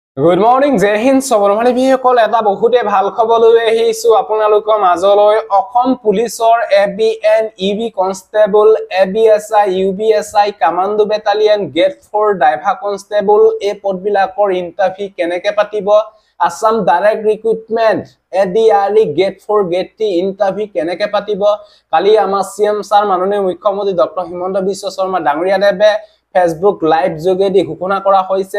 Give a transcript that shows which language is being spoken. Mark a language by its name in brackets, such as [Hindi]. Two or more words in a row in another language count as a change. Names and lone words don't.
[English] Good morning, Jai Hind. Sobromani bihekol eta [Assamese] বহুতে ভাল খবৰ লৈ আহিছো আপোনালোকৰ মাজলৈ অসম পুলিচৰ ABN EB কনষ্টেবল ABSI UBSI [English] commando battalion [Assamese] গেট 4 [English] driver constable [Assamese] এই পদবিলাকৰ ইন্টাৰভিউ কেনেকৈ পাতিব আসাম ডাইৰেক্ট ৰিক্ৰুটমেন্ট ADRE গেট 4 গেট 3 ইন্টাৰভিউ কেনেকৈ পাতিব কালি আমাৰ [English] CM sir [Assamese] মাননীয় মুখ্যমন্ত্ৰী ডক্টৰ হিমন্ত বিশ্ব শৰ্মা ডাঙৰীয়া দেৱে [English] Facebook live [Assamese] যোগেদি ঘোষণা কৰা হৈছে